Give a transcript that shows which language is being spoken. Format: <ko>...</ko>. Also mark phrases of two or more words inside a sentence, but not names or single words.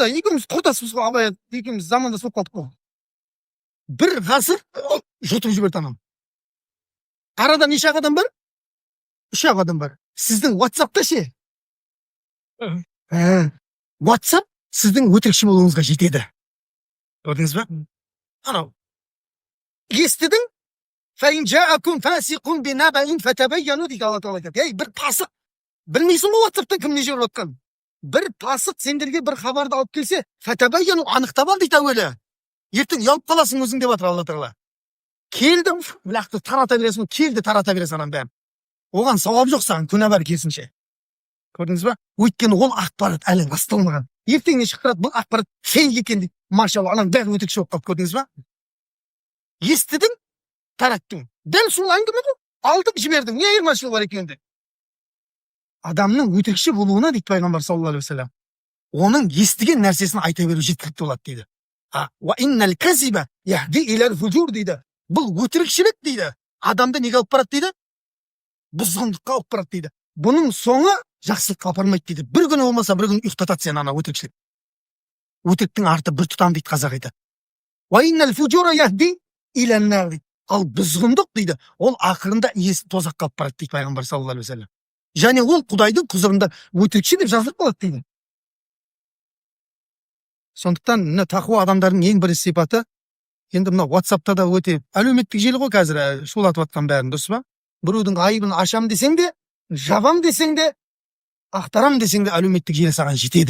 <kk>Екеуміз құрдасымыз ғой, Абай екеуміз замандас болып қалдық қой. Бір ғасыр жұтып жіберді анам. Арада неше адам бар? 3 адам бар. Сіздің WhatsApp-та ше? WhatsApp сіздің өтірікші болуыңызға жетеді. Көрдіңіз ба? Анау. Естідің?</kk> <ar>فَإِنْ جَاءَكُمْ فَاسِقٌ بِنَبَإٍ فَتَبَيَّنُوا</ar> <kk>дейді Алла Тағала айтады. Бір пасық. Білмейсің ғой WhatsApp-тан кім не жіберіп отқан? Бір пасық сендерге бір хабарды алып келсе, фәтәбәйяну анықтап ал дейді әуелі. Ертең ұялып қаласың өзің деп жатыр Алла Тағала. Келді, лақты тарата бересің, келді тарата бересің анам бәрін. Оған сауап жоқ саған, күнә бар керісінше. Көрдіңіз ба? Өйткені ол ақпарат әлі расталмаған. Ертең не шықырады, бұл ақпарат фейк екен дейді. Машалла, анам бәрі өтірікші болып қалды, көрдіңіз ба? Естідің, тараттың. Дәл сол әңгіме ғой. Алдың, жібердің. Не айырмашылығы бар екенде? Адамның өтірікші болуына дейді пайғамбар</kk> <ar>صلى الله عليه وسلم.</ar> <kk>Оның естіген нәрсесін айта беру жеткілікті болады дейді.</kk> <ar>وإن الكذب يهدي إلى الفجور дейді.</ar> <kk>Бұл өтірікшілік дейді. Адамды неге алып барады дейді? Бұзғындыққа алып барады дейді. Бұның соңы жақсылыққа апармайды дейді. Bir күні болмаса бір күн ұйықтатады сені ана өтірікшілік. Өтіріктің арты бір тұтам дейді қазақ айтады.</kk> <ar>وإن الفجور يهدي إلى النار дейді.</ar> <kk>Ал бұзғындық дейді. Ол ақырында иесін тозаққа алып барады дейді пайғамбар</kk> <ar>صلى الله عليه وسلم.</ar> <kk>Және ол Құдайдың құзырында өтірікші деп жазылып қалады дейді. Сондықтан мына тақуа адамдардың ең бірінші сипаты, енді мына WhatsApp-та да өте әлеуметтік желі ғой қазір шулатып жатқан бәрін, дұрыс па? Біреудің айыбын ашам десең де, жабам десең де, ақтарам десең де әлеуметтік желі саған жетеді.</kk>